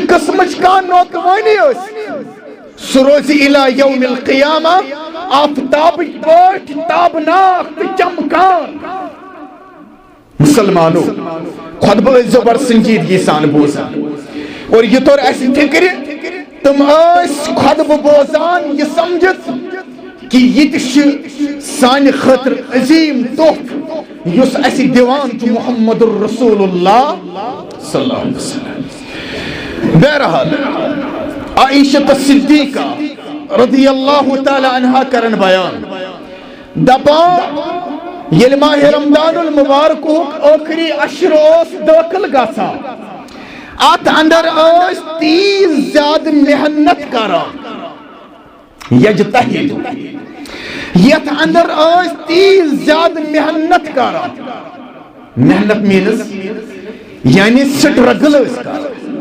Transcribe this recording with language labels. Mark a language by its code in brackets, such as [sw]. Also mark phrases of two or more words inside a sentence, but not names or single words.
[ks] قٕسمٕچ کانٛہہ نوکوٲنی ٲسِتھ سُہ روزِ [ar] اِلی یوم القیامہ [ks] آفتابٕکۍ پٲٹھۍ تابناک تہٕ چمکان مسلمانو خطبہٕ ٲسۍزیو بڑٕ سنجیدگی سان بوزان اور یہ طور اَسہِ فِکرِ تِم ٲسۍ خطبہٕ بوزان یہِ سمجھِتھ کہ یہ تہِ چھُ سانہِ خٲطرٕ عظیٖم تحفہٕ یُس اَسہِ دِوان چھُ [ar] محمد رسول اللہ صلی اللہ علیہ وسلم [ks] بہرحال عائشہ صدیقہ [ar] رضی اللہ تعالی عنہا [ks] کرن بیان دپان ییٚلہِ ماہِ رمضان المبارکُک ٲخری عشر اوس دٲخل گژھان اتھ اندر ٲسۍ تیٖژ زیادٕ محنت کران یجتہد یتھ اندر ٲسۍ تیٖژ زیادٕ محنت کران محنت مینز یعنی سٹرگل ٲسۍ کران